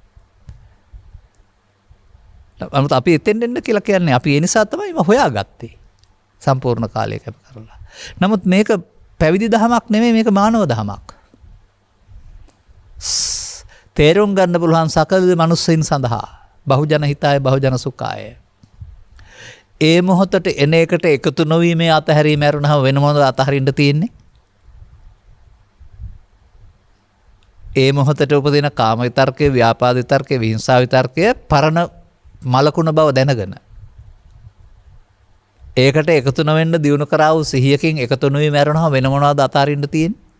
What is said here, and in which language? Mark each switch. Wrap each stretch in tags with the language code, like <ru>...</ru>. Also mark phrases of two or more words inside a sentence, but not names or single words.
<si>නමුත් අපි එතෙන් දෙන්න කියලා කියන්නේ අපි ඒ නිසා තමයි හොයාගත්තේ. සම්පූර්ණ කාලය කැප කරලා. නමුත් මේක පැවිදි දහමක් නෙමෙයි, මේක මානව දහමක්. තේරුම් ගන්න පුළුවන් සකල මනුස්සයින් සඳහා</si> <pi>බහුජන හිතාය බහුජන සුඛාය.</pi> <si>ඒ මොහොතට එන එකට එකතු නොවීමේ අතහැරීම ඇරුණාම වෙන මොනවද අතහරින්න තියෙන්නේ? ඒ මොහොතට උපදින කාම විතර්කය, ව්‍යාපාද විතර්කය, විහිංසා විතර්කය පරණ මලකුණ බව දැනගෙන ඒකට එකතු නොවෙන්න දිනු කරා වූ සිහියකින් එකතු නොවීම ඇරුණාම වෙන මොනවද අතහරින්න තියෙන්නේ?</si>